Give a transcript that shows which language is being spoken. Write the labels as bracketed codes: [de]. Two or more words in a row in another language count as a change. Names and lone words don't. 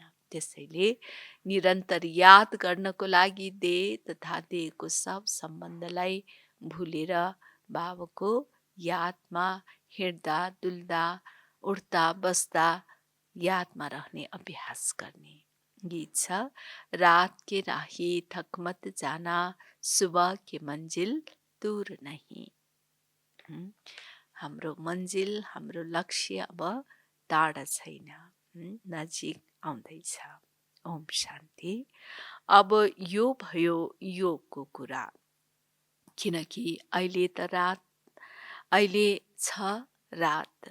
[ne] त्यसैले निरन्तर याद गर्नको लागि देह तथा देहको सब सम्बन्धलाई भुलेर बाबाको यादमा हिँड्दा डुल्दा उठ्दा बस्दा यादमा रहने अभ्यास गर्ने। गीत छ, [hi] रात के राही थक मत जाना, सुबह के मंजिल दूर नहीं। [ne] हाम्रो मन्जिल, हाम्रो लक्ष्य अब टाढा छैन, नजिक आउँदैछ। ओम शान्ति। अब यो भयो योगको कुरा, किनकि अहिले त अहिले छ रात।